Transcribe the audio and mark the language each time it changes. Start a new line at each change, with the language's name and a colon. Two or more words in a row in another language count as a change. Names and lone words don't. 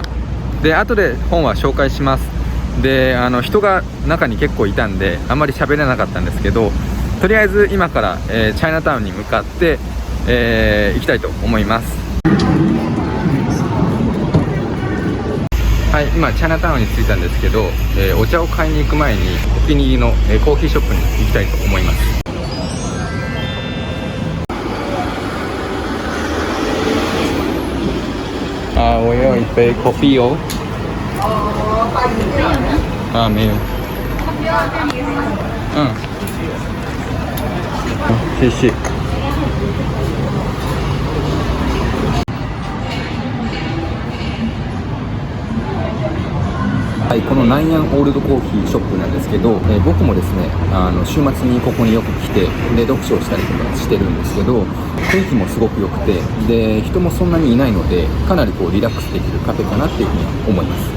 Japanese: で、後で本は紹介します。で、人が中に結構いたんであんまり喋れなかったんですけど、とりあえず今から、チャイナタウンに向かって、行きたいと思います。はい、今チャイナタウンに着いたんですけど、お茶を買いに行く前にお気に入りの、コーヒーショップに行きたいと思います。
Chinese: 我要一杯 coffee 哦。没有。谢谢。
Japanese: はい、このナイアンオールドコーヒーショップなんですけど、僕もですね、週末にここによく来て、で読書をしたりとかしてるんですけど、雰囲気もすごく良くて、で人もそんなにいないので、かなりこうリラックスできるカフェかなっていうふうに思います。